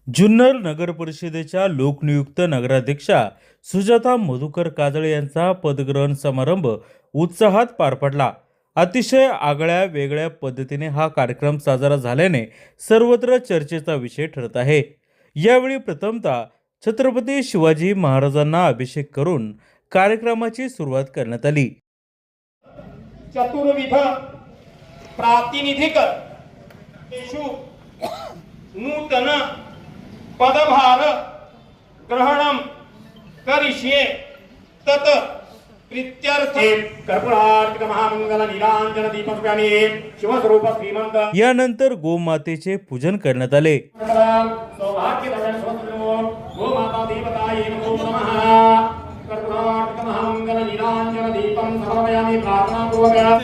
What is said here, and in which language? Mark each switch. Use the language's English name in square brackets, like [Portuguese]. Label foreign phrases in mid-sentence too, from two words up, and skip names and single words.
[Marathi] जुन्नर नगर परिषदेच्या लोकनियुक्त नगराध्यक्षा सुजाता मधुकर काजळे यांचा पदग्रहण समारंभ उत्साहात पार पडला. अतिशय आगळ्या वेगळ्या पद्धतीने हा कार्यक्रम साजरा झाल्याने सर्वत्र चर्चेचा विषय ठरत आहे. यावेळी प्रथमतः छत्रपती शिवाजी महाराजांना अभिषेक करून कार्यक्रमाची सुरुवात करण्यात आली. [Sanskrit] चतुर्विध प्रातिनिधिक तेषु नूतन पदभार ग्रहणं करिष्ये तत् प्रीत्यर्थे कर्पूरार्क महामंगल नीलांजन दीपस्वामी शिवस्वरूप श्रीमंत. [Marathi] यानंतर गोमातेचे पूजन करण्यात आले. [Sanskrit] सौभाग्यधन स्वस्नो गोमाता देवताये नमो नमः. कर्पूरार्क महामंगल नीलांजन दीपं समर्पयामि प्रार्थनापूर्वक.